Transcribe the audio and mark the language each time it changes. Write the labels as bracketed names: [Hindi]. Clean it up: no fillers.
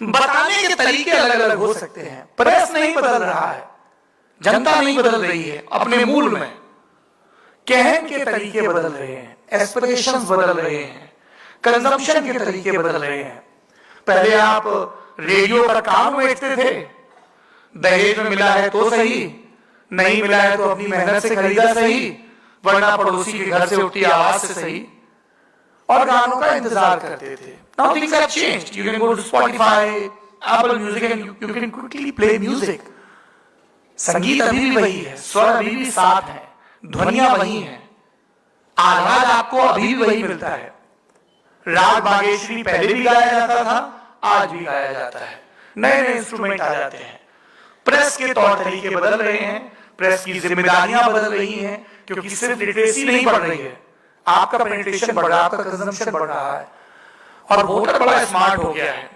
[Hindi] बताने के तरीके अलग अलग हो सकते हैं। प्रेस नहीं बदल रहा है, जनता नहीं बदल रही है अपने मूल में, कहने के तरीके बदल रहे हैं, एस्पिरेशंस बदल रहे हैं, कंजम्पशन के तरीके बदल रहे हैं। पहले आप रेडियो पर काम बेचते थे, दहेज में मिला है तो सही, नहीं मिला है तो अपनी मेहनत से खरीदा सही, वरना पड़ोसी के घर से उठी आवाज से सही, और गानों का इंतजार करते थे। [English] Now things have changed. You can go to Spotify, Apple Music and you can quickly play music. [Hindi] संगीत अभी भी वही है, स्वर अभी भी साथ है, ध्वनियां वही हैं, आवाज आपको अभी भी वही मिलता है। राग बागेश्वरी पहले भी गाया जाता था, आज भी गाया जाता है, नए नए इंस्ट्रूमेंट आ जाते हैं। प्रेस के तौर तरीके बदल रहे हैं, प्रेस की जिम्मेदारियां बदल रही हैं, क्योंकि सिर्फ लिटरेसी नहीं बढ़ रही है, आपका पेनिट्रेशन बढ़ रहा है, आपका कंजम्पशन बढ़ रहा है, और वोटर बड़ा स्मार्ट हो गया है।